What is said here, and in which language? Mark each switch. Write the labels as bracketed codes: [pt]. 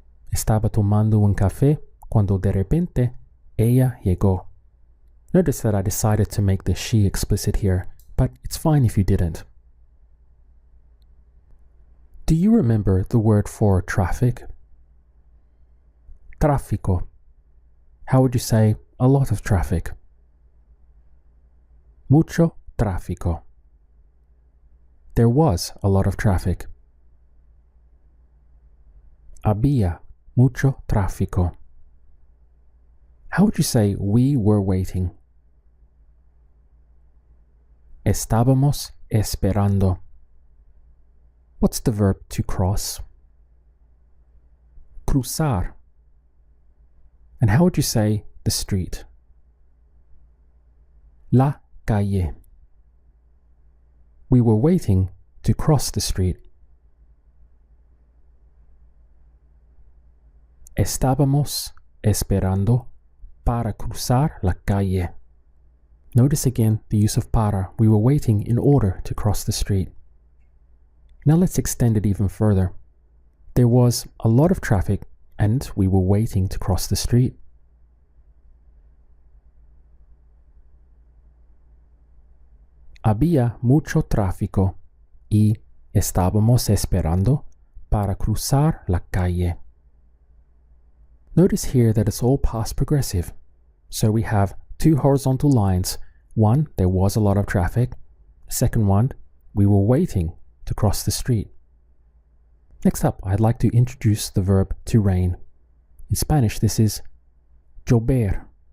[es] Estaba tomando un café cuando de repente ella llegó. [en] Notice that I decided to make the she explicit here, but it's fine if you didn't. Do you remember the word for traffic? Tráfico. How would you say a lot of traffic? [es] Mucho tráfico. [en] There was a lot of traffic. [es] Había mucho tráfico. [en] How would you say we were waiting? [es] Estábamos esperando. [en] What's the verb to cross? Cruzar. And how would you say the street? [es] La calle. [en] We were waiting to cross the street. [es] Estábamos esperando para cruzar la calle. [en] Notice again the use of para. We were waiting in order to cross the street. Now let's extend it even further. There was a lot of traffic and we were waiting to cross the street. [es] Había mucho tráfico y estábamos esperando para cruzar la calle. [en] Notice here that it's all past progressive. So we have two horizontal lines. One, there was a lot of traffic. Second one, we were waiting to cross the street. Next up, I'd like to introduce the verb to rain. In Spanish, this is llover.